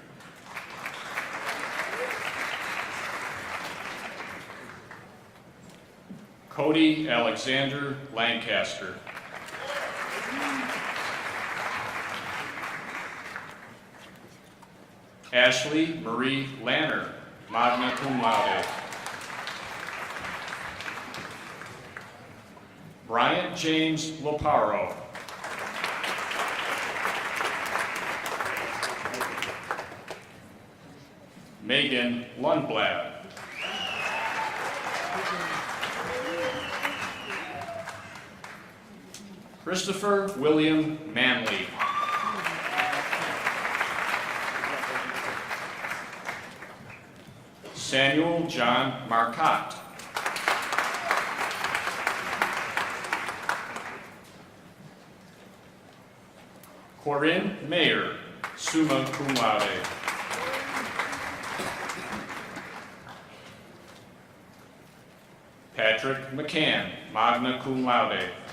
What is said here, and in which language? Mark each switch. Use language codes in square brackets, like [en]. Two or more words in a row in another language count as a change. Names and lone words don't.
[en] Cody Alexander Lancaster. Ashley Marie Lanner, [la] magna cum laude. [en] Bryant James Loparo. Megan Lundblad. Christopher William Manley. Samuel John Marcotte. Corinne Mayer, [la] summa cum laude. [en] Patrick McCann, [la] magna cum laude.